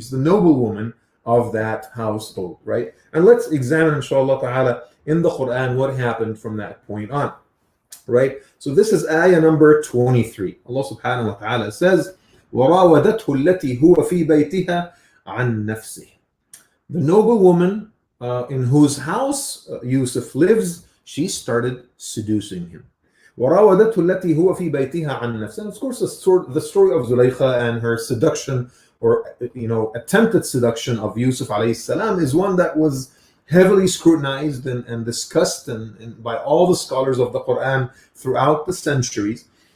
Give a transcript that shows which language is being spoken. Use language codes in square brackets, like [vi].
[en] She's the noblewoman of that household, right? And let's examine, inshallah ta'ala, in the Quran what happened from that point on. Right? So this is ayah number 23. Allah subhanahu wa ta'ala says, [ar] وَرَاوَدَتْهُ الَّتِي هُوَ فِي بَيْتِهَا عَنْ نَفْسِهِ. [en] The noble woman in whose house Yusuf lives, she started seducing him. [ar] وَرَاوَدَتْهُ الَّتِي هُوَ فِي بَيْتِهَا عَنْ نَفْسِهِ. [en] And of course, the story of Zulaykha and her seduction or attempted seduction of Yusuf alayhi salam is one that was heavily scrutinized and discussed and by all the scholars of the Quran throughout the centuries.